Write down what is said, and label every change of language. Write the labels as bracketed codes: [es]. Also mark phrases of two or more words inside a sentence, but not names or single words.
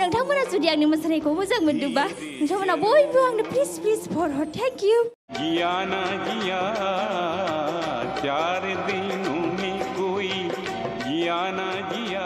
[brx] नोंथांमोना जुदि आंनि मोसानायखौ मोजां मोनदोंबा नोंथांमोना बयबो आंनो प्लिज भट हर [en] thank you [hi] गया ना गया 4 दिनों में कोई गया ना गया